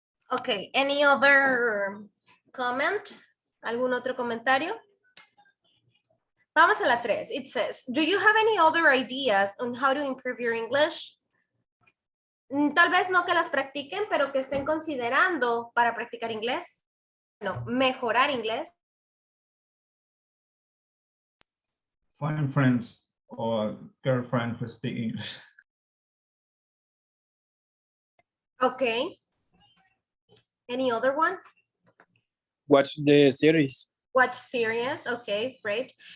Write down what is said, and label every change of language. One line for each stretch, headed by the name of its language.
English: Okay, any other comment?
Spanish: ¿Algún otro comentario? Vamos a la 3.
English: It says, do you have any other ideas on how to improve your English?
Spanish: Tal vez no que las practiquen, pero que estén considerando para practicar inglés. No, mejorar inglés.
English: Find friends or girlfriend who speak English. Okay. Any other one? Watch the series. Watch series. Okay, great.